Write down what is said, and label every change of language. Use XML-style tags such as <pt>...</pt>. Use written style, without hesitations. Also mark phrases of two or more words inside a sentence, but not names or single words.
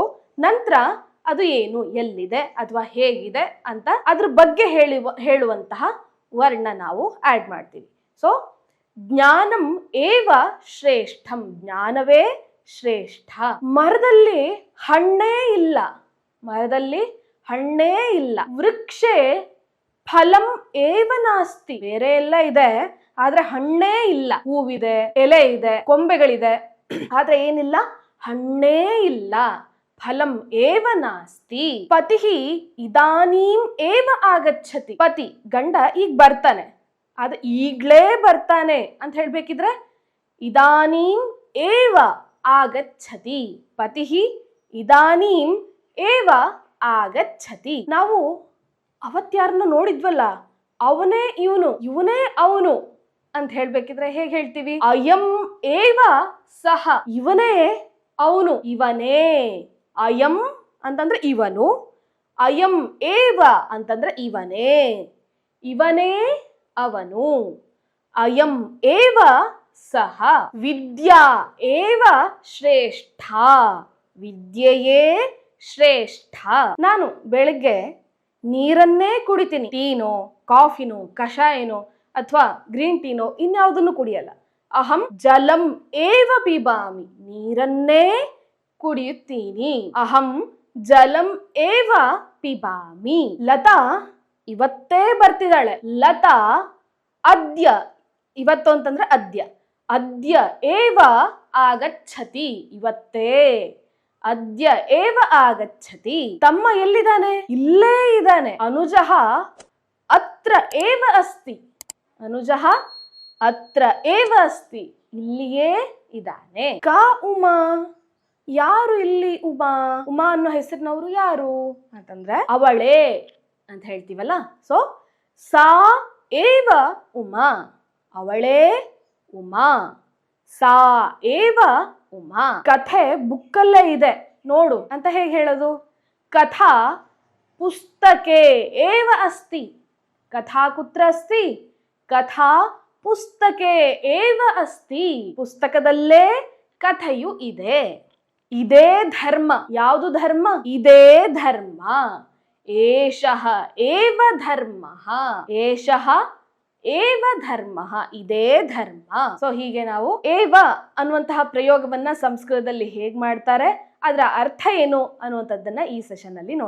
<kn>ನಂತರ ಅದು ಏನು, ಎಲ್ಲಿದೆ ಅಥವಾ ಹೇಗಿದೆ ಅಂತ ಅದ್ರ ಬಗ್ಗೆ ಹೇಳುವಂತಹ ವರ್ಡ್ನ ನಾವು ಆಡ್ ಮಾಡ್ತೀವಿ.</kn> <sa>ಸೊ ಜ್ಞಾನಂ ಏವ ಶ್ರೇಷ್ಠಂ,</sa> <kn>ಜ್ಞಾನವೇ ಶ್ರೇಷ್ಠ. ಮರದಲ್ಲಿ ಹಣ್ಣೇ ಇಲ್ಲ, ಮರದಲ್ಲಿ ಹಣ್ಣೇ ಇಲ್ಲ.</kn> <sa>ವೃಕ್ಷೆ ಫಲಂ ಏವ ನಾಸ್ತಿ,</sa> <kn>ಬೇರೆ ಎಲ್ಲ ಇದೆ ಆದ್ರೆ ಹಣ್ಣೇ ಇಲ್ಲ. ಹೂವಿದೆ, ಎಲೆ ಇದೆ, ಕೊಂಬೆಗಳಿದೆ, ಆದ್ರೆ ಏನಿಲ್ಲ? ಹಣ್ಣೇ ಇಲ್ಲ.</kn> <sa>ಫಲಂ ಏವ ನಾಸ್ತಿ. ಪತಿಹಿ ಇದಾನೀಂ ಏವ ಆಗಚ್ಚತಿ,</sa> <kn>ಪತಿ ಗಂಡ ಈಗ ಬರ್ತಾನೆ, ಆದ್ರೆ ಈಗ್ಲೇ ಬರ್ತಾನೆ ಅಂತ ಹೇಳ್ಬೇಕಿದ್ರೆ</kn> <sa>ಇದಾನೀಂ ಏವ ಆಗಚ್ಚತಿ, ಪತಿಹಿ ಇದಾನೀಂ ಏವ ಆಗಚ್ಚತಿ.</sa> <kn>ನಾವು ಅವತ್ಯಾರನ್ನ ನೋಡಿದ್ವಲ್ಲ, ಅವನೇ ಇವನು, ಇವನೇ ಅವನು ಅಂತ ಹೇಳ್ಬೇಕಿದ್ರೆ ಹೇಗೆ ಹೇಳ್ತೀವಿ?</kn> <sa>ಅಯಂ ಏವ ಸಹ,</sa> <kn>ಇವನೇ ಅವನು, ಇವನೇ. ಅಯಂ ಅಂತಂದ್ರೆ ಇವನು,</kn> <sa>ಅಯಂ ಏವ</sa> <kn>ಅಂತಂದ್ರೆ ಇವನೇ, ಇವನೇ ಅವನು.</kn> <sa>ಅಯಂ ಏವ ಸಹ. ವಿದ್ಯಾ ಏವ ಶ್ರೇಷ್ಠ,</sa> <kn>ವಿದ್ಯೆಯೇ ಶ್ರೇಷ್ಠ. ನಾನು ಬೆಳಗ್ಗೆ ನೀರನ್ನೇ ಕುಡಿತೀನಿ, ಟೀನೋ ಕಾಫಿನೋ ಕಷಾಯನೋ ಅಥವಾ</kn> <en>green teaನೋ</en> <kn>ಇನ್ಯಾವುದನ್ನು ಕುಡಿಯಲ್ಲ.</kn> <sa>ಅಹಂ ಜಲಂ ಏವ ಪಿಬಾಮಿ,</sa> <kn>ನೀರನ್ನೇ ಕುಡಿಯುತ್ತೀನಿ.</kn> <sa>ಅಹಂ ಜಲಂ ಏವ ಪಿಬಾಮಿ.</sa> <kn>ಲತಾ ಇವತ್ತೇ ಬರ್ತಿದ್ದಾಳೆ,</kn> <sa>ಲತಾ ಅದ್ಯ,</sa> <kn>ಇವತ್ತು ಅಂತಂದ್ರೆ</kn> <sa>ಅದ್ಯ, ಅದ್ಯ ಏವ ಆಗಚ್ಚತಿ, ಇವತ್ತೇ, ಅದ್ಯ ಏವ ಆಗಚ್ಚತಿ.</sa> <kn>ತಮ್ಮ ಎಲ್ಲಿದ್ದಾನೆ? ಇಲ್ಲೇ ಇದ್ದಾನೆ.</kn> <sa>ಅನುಜಃ ಅತ್ರ ಏವ ಅಸ್ತಿ, ಅನುಜಃ ಅತ್ರ ಏವ ಅಸ್ತಿ,</sa> <kn>ಇಲ್ಲಿಯೇ ಇದ್ದಾನೆ.</kn> <sa>ಕಾ ಉಮಾ,</sa> <kn>ಯಾರು ಇಲ್ಲಿ ಉಮಾ? ಉಮಾ ಅನ್ನೋ ಹೆಸರಿನವರು ಯಾರು ಅಂತಂದ್ರೆ ಅವಳೇ ಅಂತ ಹೇಳ್ತೀವಲ್ಲ.</kn> <sa>ಸೊ ಸಾ ಏವ ಉಮಾ,</sa> <kn>ಅವಳೇ ಉಮಾ,</kn> <sa>ಸಾ ಏವ ಉಮಾ.</sa> <kn>ಕಥೆ ಬುಕ್ಕಲ್ಲೇ ಇದೆ ನೋಡು ಅಂತ ಹೇಗೆ ಹೇಳೋದು?</kn> <sa>ಕಥಾ ಪುಸ್ತಕೆ ಏವ ಅಸ್ತಿ. ಕಥಾ ಕುತ್ರ ಅಸ್ತಿ? ಕಥಾ ಪುಸ್ತಕೆ ಏವ ಅಸ್ತಿ.</sa> <kn>ಪುಸ್ತಕದಲ್ಲೇ ಕಥೆಯು ಇದೆ. ಇದೇ ಧರ್ಮ. ಯಾವುದು ಧರ್ಮ? ಇದೇ ಧರ್ಮ.</kn> <sa>ಏಷಃ ಏವ ಧರ್ಮಃ. ಏಷಃ ಏವ ಧರ್ಮಃ.</sa> <kn>ಇದೇ ಧರ್ಮ. ಸೊ ಹೀಗೆ ನಾವು ಏವ ಅನ್ನುವಂತಹ ಪ್ರಯೋಗವನ್ನ ಸಂಸ್ಕೃತದಲ್ಲಿ ಹೇಗ್ ಮಾಡ್ತಾರೆ, ಅದರ ಅರ್ಥ ಏನು ಅನ್ನುವಂಥದ್ದನ್ನ ಈ ಸೆಷನ್ ಅಲ್ಲಿ ನೋಡಿ.</kn>